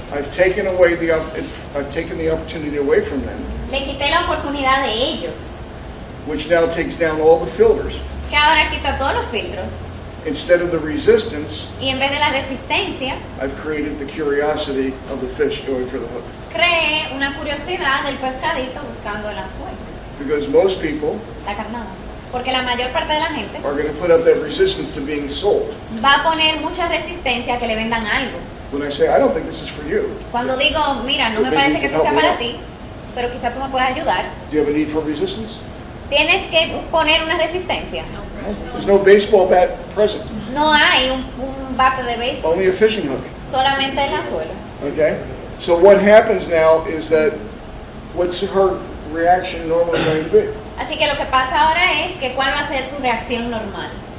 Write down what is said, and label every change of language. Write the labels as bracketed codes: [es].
[en] I've taken away I've taken the opportunity away from them, [es] Le quité la oportunidad de ellos, [en] which now takes down all the filters. [es] que ahora quita todos los filtros, [en] Instead of the resistance, [es] y en vez de la resistencia, [en] I've created the curiosity of the fish going for the hook. [es] cree una curiosidad del pescadito buscando el anzuelo, [en] Because most people [es] la carnada. Porque la mayor parte de la gente [en] are going to put up that resistance to being sold. [es] va a poner mucha resistencia a que le vendan algo. [en] When I say, I don't think this is for you, [es] Cuando digo, mira, no me parece que esto sea para ti, pero quizás tú me puedas ayudar, [en] do you have a need for resistance? [es] tienes que poner una resistencia. [en] There's no baseball bat present, [es] No hay un bate de béisbol, [en] only a fishing hook. [es] solamente el anzuelo. [en] Okay? So what happens now is that what's her reaction normally going to be? [es] Así que lo que pasa ahora es que cuál va a ser su reacción normal.